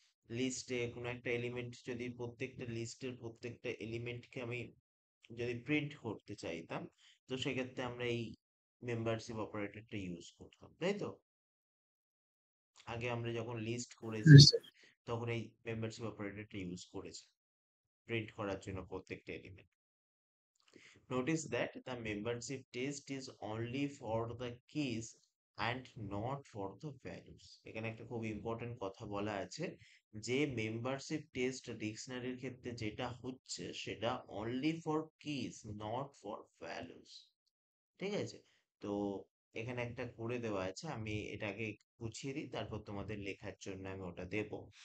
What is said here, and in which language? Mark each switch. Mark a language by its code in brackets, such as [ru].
[bn] লিস্টে কোনো একটা এলিমেন্ট, যদি প্রত্যেকটা লিস্টের প্রত্যেকটা এলিমেন্টকে আমি যদি প্রিন্ট করতে চাইতাম, তো সেক্ষেত্রে আমরা এই মেম্বারশিপ অপারেটরটা ইউজ করতাম, তাই তো? আগে আমরা যখন লিস্ট করেছি [en] Yes, sir. [bn] তখন এই মেম্বারশিপ অপারেটরটা ইউজ করেছি প্রিন্ট করার জন্য প্রত্যেকটা element. [en] Notice that the membership test is only for the keys and not for the values। [bn] এখানে একটা খুব ইম্পর্টেন্ট কথা বলা আছে, যে মেম্বারশিপ টেস্ট ডিকশনারির ক্ষেত্রে যেটা হচ্ছে সেটা [en] Only for keys, not for values. [bn] ঠিক আছে, তো এখানে একটা করে দেওয়া আছে, আমি এটাকে গুছিয়ে দিই, তারপর তোমাদের লেখার জন্য আমি ওটা দেবো।